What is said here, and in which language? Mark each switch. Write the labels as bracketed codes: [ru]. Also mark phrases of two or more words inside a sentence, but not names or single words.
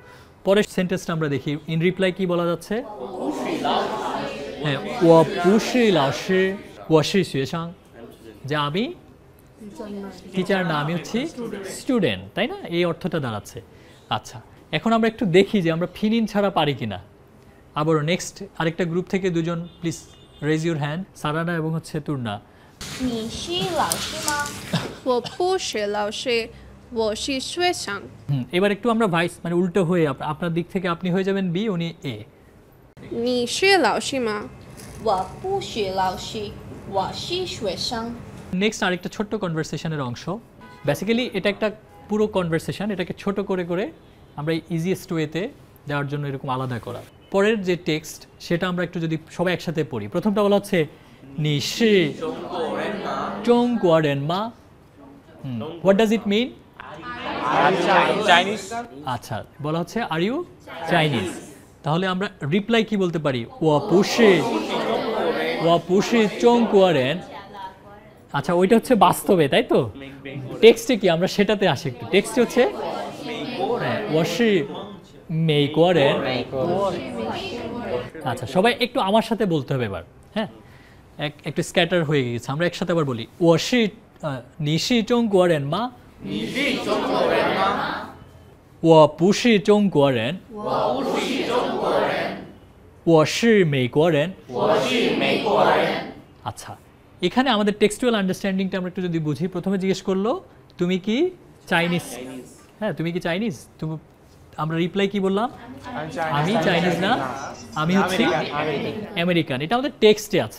[bn] পরের সেন্টেন্সটা আমরা দেখি, ইন রিপ্লাই কি বলা যাচ্ছে? হ্যাঁ, [zh] 我不是老师我是学生, [bn] যে আমি টিচার না, আমি হচ্ছি স্টুডেন্ট, তাই না? এই অর্থটা দাঁড়াচ্ছে। আচ্ছা, এখন আমরা একটু দেখি যে আমরা ফিনিন ছাড়া পারি কিনা। আবারও নেক্সট আরেকটা গ্রুপ থেকে দুজন [en] please raise your hand, [bn] সারানা এবং হচ্ছে তুর্না। [zh] 你是老师吗？我不是老师，我是学生。 [bn] এবার একটু আমরা ভাইস মানে উল্টো হয়ে আপনার দিক থেকে আপনি হয়ে যাবেন বি, উনি এ। [zh] 你是老师吗？我不是老师，我是学生。 [bn] নেক্সট আরেকটা ছোট্ট কনভারসেশনের অংশ। বেসিক্যালি এটা একটা পুরো কনভারসেশন, এটাকে ছোট করে করে আমরা [en] easiest way [bn] দেওয়ার জন্য এরকম আলাদা করা। পরের যে টেক্সট সেটা আমরা একটু যদি সবাই একসাথে পড়ি। প্রথমটা বলা হচ্ছে [zh] 你是中国人吗. [en] What does it mean? Chinese. [bn] আচ্ছা, বলা হচ্ছে [en] are you Chinese. [bn] তাহলে আমরা রিপ্লাই কি বলতে পারি? [zh] 我不是，我不是中国人. [bn] আচ্ছা, ওইটা হচ্ছে বাস্তবে, তাই তো? টেক্সটে কি আমরা সেটাতে আসি একটু। টেক্সটে হচ্ছে [zh] 我是美国人. [bn] আচ্ছা, সবাই একটু আমার সাথে বলতে হবে এবার। হ্যাঁ, একটু স্ক্যাটার হয়ে গেছে, আমরা একসাথে আবার বলি। [zh] 我是你是中国人吗. 我不是中国人，我是美国人。 [bn] আচ্ছা, এখানে আমাদের [en] textual understanding [bn] আমরা একটু যদি বুঝি, প্রথমে জিজ্ঞেস করলো তুমি কি চাইনিজ? হ্যাঁ, তুমি কি চাইনিজ? তুমি আমরা রিপ্লাই কি বললাম? আমি চাইনিজ না, আমি হচ্ছি আমেরিকান। এটা আমাদের টেক্সটে আছে।